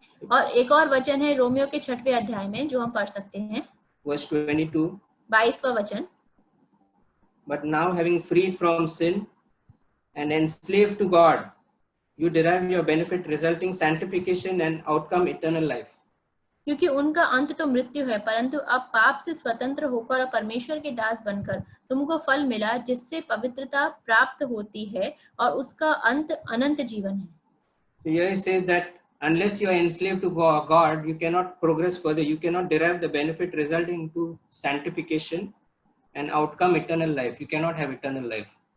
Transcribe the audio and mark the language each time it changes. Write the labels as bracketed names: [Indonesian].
[Hindi] और एक और वचन है रोमियो के 6वें अध्याय में जो हम पढ़ सकते हैं. [English] Verse 22. [Hindi] 22वां वचन. [English] But now having freed from sin and enslaved to God, you derive your benefit resulting sanctification and outcome eternal life. [Hindi] क्योंकि उनका अंत तो मृत्यु है, परंतु अब पाप से स्वतंत्र होकर और परमेश्वर के दास बनकर तुमको फल मिला जिससे पवित्रता प्राप्त होती है और उसका अंत अनंत जीवन है. [English] So here it says that unless you are enslaved to God, you cannot progress further. You cannot derive the benefit resulting to sanctification and outcome eternal life. You cannot have eternal life.